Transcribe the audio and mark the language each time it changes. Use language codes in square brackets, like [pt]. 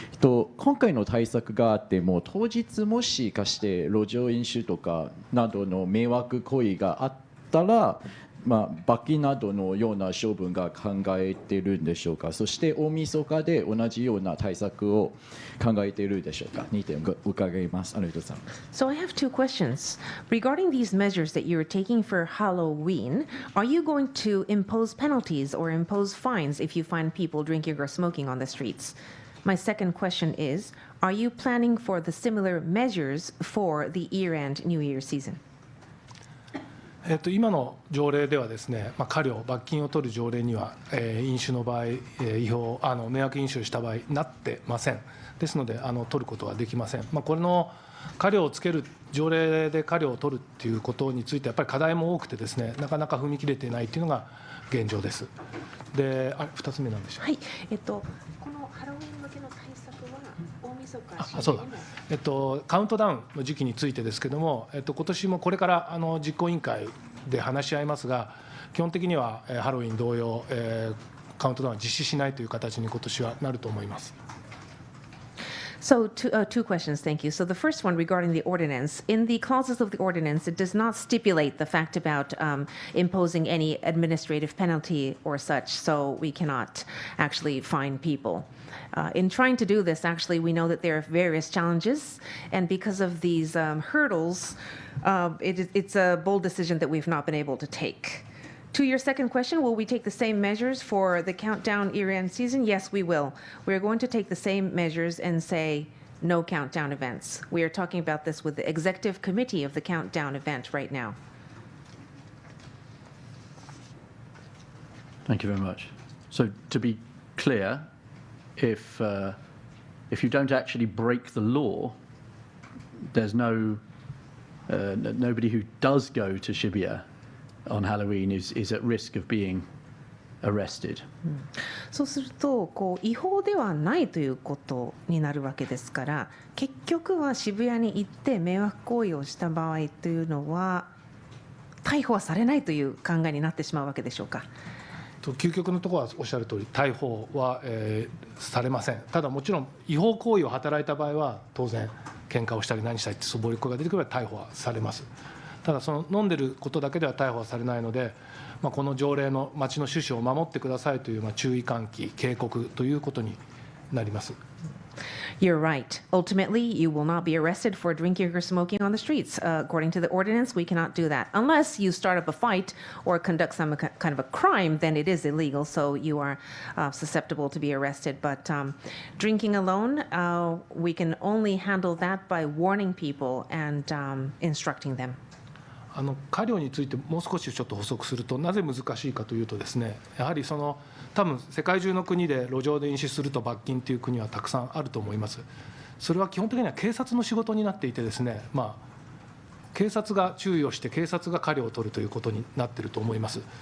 [ja] 今回の対策があっても当日もしかして路上飲酒とかなどの迷惑行為があったら、罰金などのような処分が考えているんでしょうか。そして大晦日で同じような対策を考えているでしょうか。 2点伺います。ありがとうございます。 [en] So I have two questions. Regarding these measures that you're taking for Halloween, are you going to impose penalties or impose fines if you find people drinking or smoking on the streets? My second question is, are you planning for the similar measures for the year-end New Year season? [ja] 今の条例ではですね、過料、罰金を取る条例には、飲酒の場合、違法迷惑飲酒をした場合なってません。ですので取ることはできません。これの過料をつける条例で過料を取るっていうことについてやっぱり課題も多くてですね、なかなか踏み切れていないというのが現状です。で、2つ目なんでしょうか。はい、このハロウィン向けの対策は大晦日そうだ、カウントダウンの時期についてですけれども、今年もこれから実行委員会で話し合いますが、基本的にはハロウィン同様、カウントダウンは実施しないという形に今年はなると思います。 [en] So two questions, thank you. So the first one regarding the ordinance. In the clauses of the ordinance, it does not stipulate the fact about imposing any administrative penalty or such, so we cannot actually fine people. In trying to do this, actually, we know that there are various challenges, and because of these hurdles, it's a bold decision that we've not been able to take To your second question, will we take the same measures for the countdown year-end season? Yes, we will. We're going to take the same measures and say no countdown events. We are talking about this with the executive committee of the countdown event right now. Thank you very much. So to be clear, if you don't actually break the law, there's nobody who does go to Shibuya on Halloween is at risk of being arrested. [ja] そうすると違法ではないということになるわけですから、結局は渋谷に行って迷惑行為をした場合というのは逮捕はされないという考えになってしまうわけでしょうか。究極のところはおっしゃる通り、逮捕は、されません。ただもちろん違法行為を働いた場合は当然喧嘩をしたり何したりって暴力行為が出てくれば逮捕はされます。ただその飲んでることだけでは逮捕はされないので、この条例の町の趣旨を守ってくださいという注意喚起警告ということになります。 [en] You're right. Ultimately, you will not be arrested for drinking or smoking on the streets. According to the ordinance, we cannot do that. Unless you start up a fight or conduct some kind of a crime, then it is illegal, so you are susceptible to be arrested. But drinking alone, we can only handle that by warning people and instructing them. [ja] 過料についてもう少しちょっと補足すると、なぜ難しいかというとですね、やはり多分世界中の国で路上で飲酒すると罰金という国はたくさんあると思います。それは基本的には警察の仕事になっていてですね、警察が注意をして警察が過料を取るということになっていると思います。